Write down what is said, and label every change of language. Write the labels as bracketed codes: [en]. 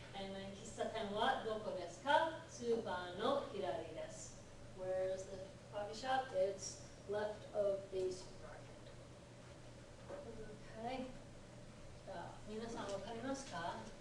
[en] And then, [ja] 喫茶店はどこですか? スーパーの左です. [en] Where's the coffee shop? It's left of the supermarket. Okay. [ja] じゃあ、皆さんわかりますか?